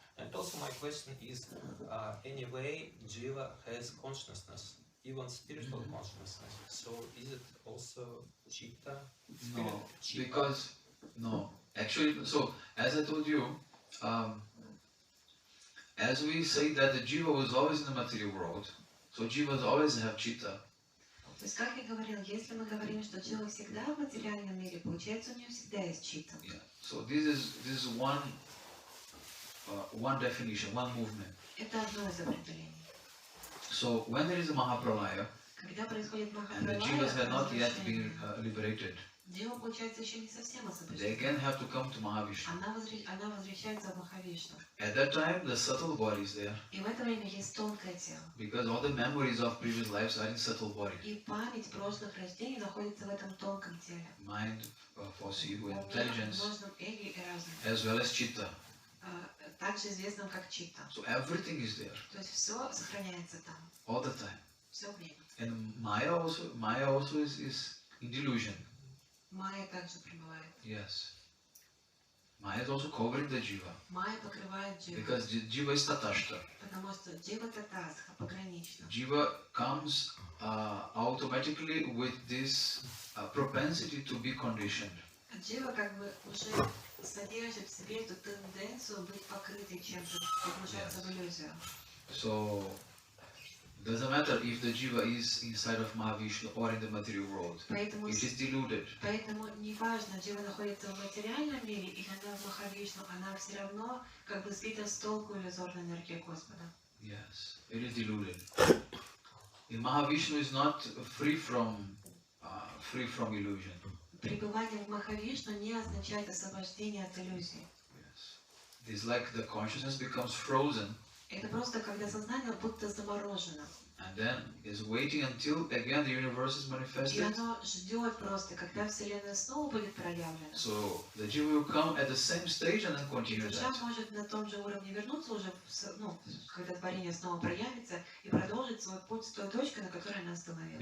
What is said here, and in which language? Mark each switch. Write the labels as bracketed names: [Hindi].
[English] And also my question is, anyway, Jiva has consciousness, even spiritual consciousness. So is it also Chitta? No, Chitta? because actually, so as I told you, as we say that the Jiva was always in the material world, so Jivas always have Chitta. [Russian] То есть, как я говорил, если мы говорим, что Джива всегда в материальном мире, получается, у нее всегда есть чита. [English] Yeah. So this is one definition, one movement. [Russian] Это одно из определений. [English] So when there is a Mahapralaya [Russian] Когда происходит [English] and the Jivas have not yet been [Russian] Махапралая, [English] liberated, [Russian] Джива, получается, еще не совсем [English] they again have to come to Mahavishnu. [Russian] Она возвращается в Махавишну. [English] At that time, the subtle body is there [Russian] И в это время есть тонкое тело. [English] because all the memories of previous lives are in subtle body. [Russian] И память прошлых рождений находится в этом тонком теле. [English] Mind, foreseeable [Russian] Умом, [English] intelligence, [Russian] множественном эго и разум. [English] as well as Chitta. [Russian] Также известным как чита. [English] So everything is there [Russian] То есть все сохраняется там. [English] all the time. [Russian] Все время. [English] And Maya also is in delusion. [Russian] Майя также пребывает. [English] Yes. Maya is also covering the Jiva [Russian] Майя покрывает Дживу. [English] because the Jiva is Tatashta. [Russian] Потому что Джива Татасха погранична. [English] Jiva comes automatically with this propensity to be conditioned. [Russian] Джива как бы уже содержит в себе эту тенденцию быть покрытой чем-то, погружаться в иллюзию. [English] So Doesn't matter if the jiva is inside of Mahavishnu or in the material world. [Russian] Поэтому, [English] It is deluded. [Russian] поэтому неважно, джива находится в материальном мире или она в Махавишну, она все равно как бы сбита с толку иллюзорной энергии Господа. [English] Yes, it is deluded. In Mahavishnu is not free from illusion. [Russian] Пребывание в Махавишну не означает освобождение от иллюзий. [English] Yes, it is like the consciousness becomes frozen. [Russian] Это просто когда сознание будто заморожено. [English] And then is waiting until again the universe is [Russian] И [English] manifested. [Russian] оно ждет просто, когда Вселенная снова будет проявлена. [English] So the jiva will come at the same stage and then [Russian] И [English] continue [Russian] душа [English] that. [Russian] может на том же уровне вернуться уже, когда творение снова проявится, и продолжить свой путь с той точкой, на которой она остановилась.